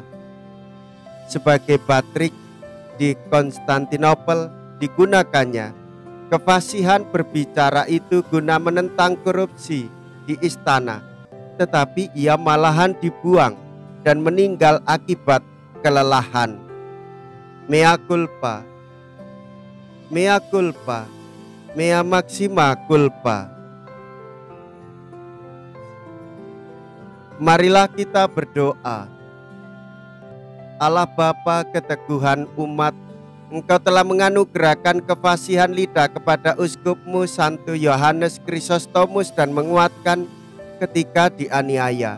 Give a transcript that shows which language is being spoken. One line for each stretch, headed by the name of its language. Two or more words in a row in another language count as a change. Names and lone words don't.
Indonesian: Sebagai batrik di Konstantinopel digunakannya kefasihan berbicara itu guna menentang korupsi di istana, tetapi ia malahan dibuang dan meninggal akibat kelelahan.
Latin: Mea culpa, mea culpa, mea maxima culpa.
Indonesian: Marilah kita berdoa. Allah Bapa keteguhan umat, Engkau telah menganugerahkan kefasihan lidah kepada uskupmu Santo Yohanes Chrysostomus dan menguatkan ketika dianiaya.